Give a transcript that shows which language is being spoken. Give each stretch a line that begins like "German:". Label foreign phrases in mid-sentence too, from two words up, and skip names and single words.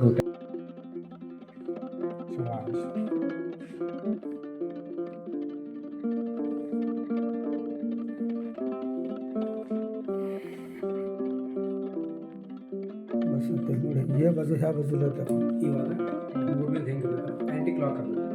Marathi: ये बाजू ह्या बाजूला येतात.
Kannada: ಇವಾಗ ಮೂರನೇದು ಹೆಂಗಿರ್ತೈತೆ
English: anti clock
Kannada: ಅಂತ